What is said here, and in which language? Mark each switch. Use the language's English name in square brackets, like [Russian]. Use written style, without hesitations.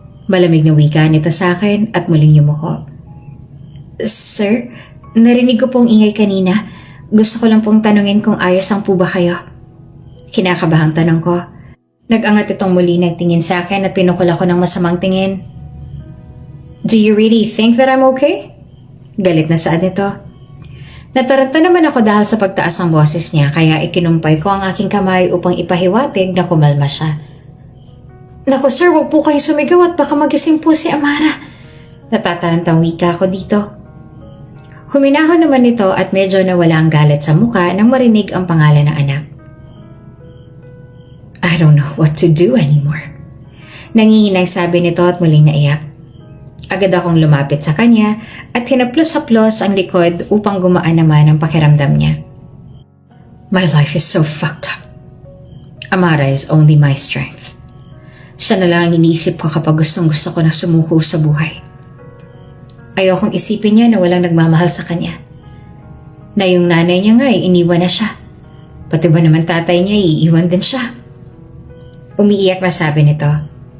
[Filipino] Malamig na wika nito sa akin at muling yumuko. "Sir, narinig ko pong ingay kanina. Gusto ko lang pong tanungin kung ayos ang po ba kayo?" Kinakabahang tanong ko. Nag-angat itong muli ng tingin sa akin at pinukol ako ng masamang tingin. [English] "Do you really think that I'm okay?" [Filipino] Galit na saad nito. Nataranta naman ako dahil sa pagtaas ng boses niya kaya ikinumpay ko ang aking kamay upang ipahiwatig na kumalma siya. "Naku sir, wag po kayong sumigaw at baka magising po si Amara." Natatarantang wika ako dito. Huminahon naman ito at medyo nawala ang galit sa muka nang marinig ang pangalan ng anak. [English] "I don't know what to do anymore." [Filipino] Nangihinang sabi nito at muling naiyak. Agad akong lumapit sa kanya at hinaplos-haplos ang likod upang gumaan naman ang pakiramdam niya. [English] "My life is so fucked up. Amara is only my strength. [Filipino] Siya na lang ang iniisip ko kapag gustong-gusto ko na sumuko sa buhay. Ayokong isipin niya na walang nagmamahal sa kanya. Na yung nanay niya nga ay iniwan na siya. Pati ba naman tatay niya iiwan din siya?" Umiiyak na sabi nito.